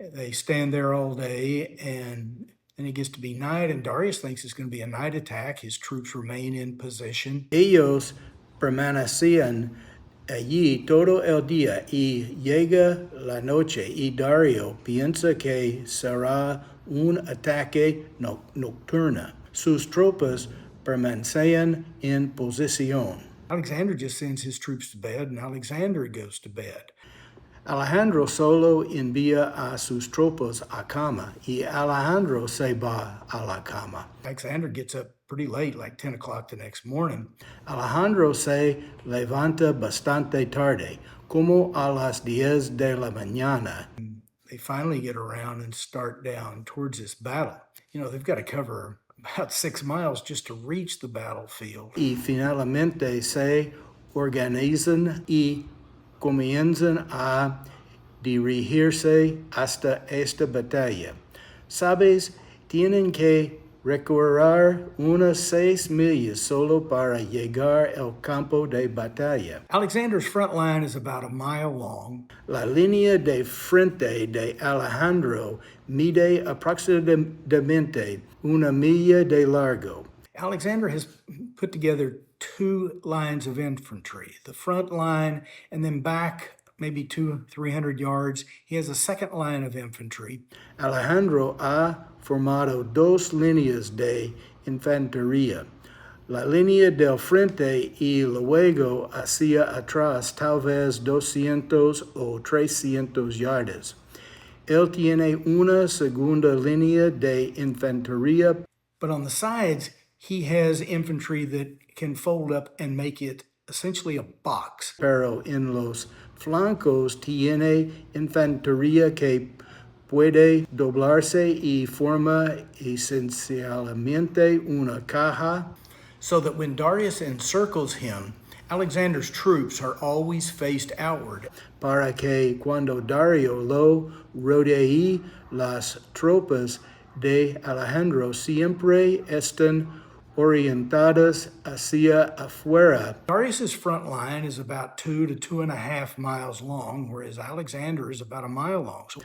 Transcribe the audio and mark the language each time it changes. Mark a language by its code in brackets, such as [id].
[en] They stand there all day, and then it gets to be night, and Darius thinks it's going to be a night attack. His troops remain in position. [es] Ellos permanecían allí todo el día, y llega la noche, y Dario piensa que será un ataque nocturno. Sus tropas permanecen en posición. [en] Alexander just sends his troops to bed, and Alexander goes to bed. [es] Alejandro solo envía a sus tropas a cama, y Alejandro se va a la cama. [en] Alexander gets up pretty late, like 10 o'clock the next morning. [es] Alejandro se levanta bastante tarde, como a las 10 de la mañana. [en] They finally get around and start down towards this battle. You know, they've got to cover about 6 miles just to reach the battlefield. [es] Y finalmente se organizan y comienzan a dirigirse hasta esta batalla. Sabes, tienen que recorrer unas 6 millas solo para llegar al campo de batalla. [en] Alexander's front line is about a mile long. [es] La línea de frente de Alejandro mide aproximadamente una milla de largo. [en] Alexander has put together 2 lines of infantry, the front line, and then back maybe 200-300 yards, he has a second line of infantry. [es] Alejandro ha formado 2 líneas de infantería, la línea del frente y luego hacia atrás tal vez 200 o 300 yardas. Él tiene una segunda línea de infantería, [en] but on the sides, he has infantry that can fold up and make it essentially a box. [es] Pero en los flancos tiene infantería que puede doblarse y forma esencialmente una caja. [en] So that when Darius encircles him, Alexander's troops are always faced outward. [es] Para que cuando Dario lo rodee, las tropas de Alejandro siempre están orientadas hacia afuera. [en] Darius's front line is about 2 to 2.5 miles long, whereas Alexander is about a mile long.